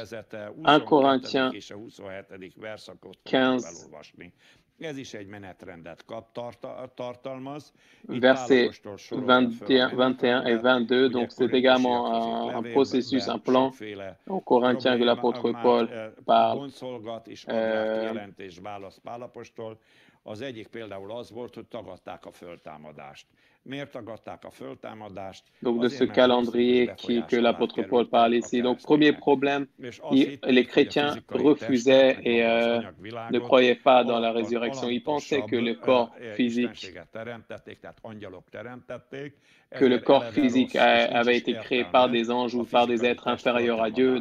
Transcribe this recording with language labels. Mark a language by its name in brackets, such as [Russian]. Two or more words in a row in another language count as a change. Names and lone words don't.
[French] 1 Corinthiens 15, versets 21 et 22, donc c'est également un processus, un plan en Corinthiens que l'apôtre Paul parle. [Hungarian] Az egyik például az volt, hogy tagadták a föltámadást. Miért tagadták a föltámadást? [French] Donc de ce calendrier que l'apôtre Paul parle ici. Donc premier problème, les chrétiens refusaient et ne croyaient pas dans la résurrection. Ils pensaient que le corps physique avait été créé par des anges ou par des êtres inférieurs à Dieu.